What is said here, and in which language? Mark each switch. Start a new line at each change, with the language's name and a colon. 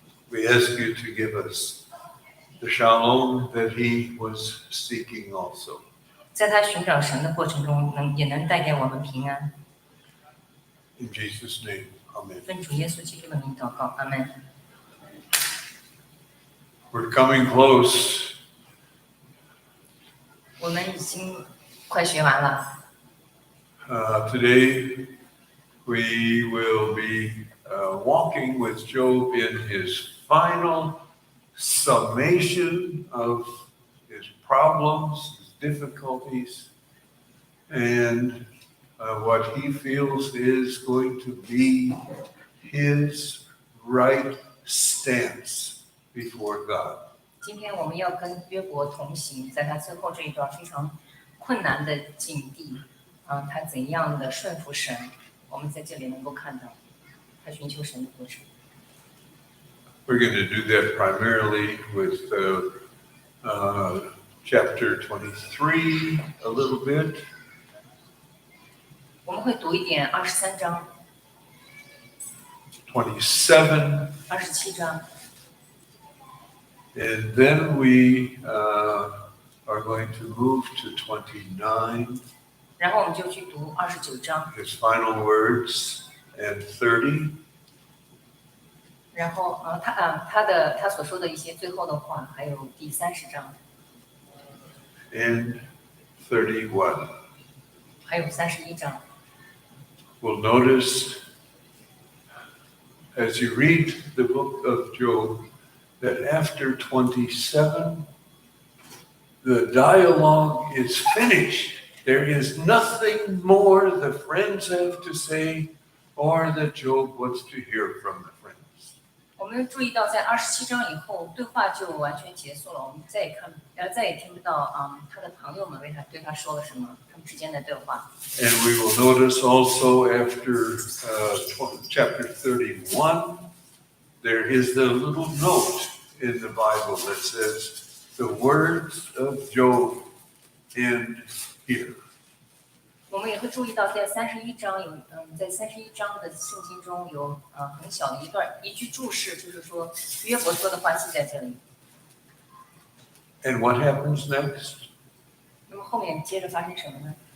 English: We ask you to give us the shalom that he was seeking also.
Chinese: 在他寻找神的过程中，也能带给我们平安。
English: In Jesus' name, amen.
Chinese: 奉主耶稣基督的名祷告，阿门。
English: We're coming close.
Chinese: 我们已经快学完了。
English: Today we will be walking with Job in his final summation of his problems, his difficulties, and what he feels is going to be his right stance before God.
Chinese: 今天我们要跟约伯同行，在他最后这一段非常困难的境地，他怎样的顺服神，我们在这里能够看到他寻求神的过程。
English: We're going to do that primarily with chapter 23 a little bit.
Chinese: 我们会读一点23章。
English: 27.
Chinese: 27章。
English: And then we are going to move to 29.
Chinese: 然后我们就去读29章。
English: His final words and 30.
Chinese: 然后他所说的一些最后的话，还有第30章。
English: And 31.
Chinese: 还有31章。
English: We'll notice as you read the book of Job that after 27, the dialogue is finished. There is nothing more the friends have to say or that Job wants to hear from the friends.
Chinese: 我们注意到，在27章以后，对话就完全结束了。我们再也听不到他的朋友们对他说了什么，他们之间的对话。
English: And we will notice also after chapter 31, there is the little note in the Bible that says, the words of Job end here.
Chinese: 我们也会注意到，在31章在31章的圣经中有很小的一句注释，就是说约伯说的话记在这里。
English: And what happens next?
Chinese: 那么后面接着发生什么呢？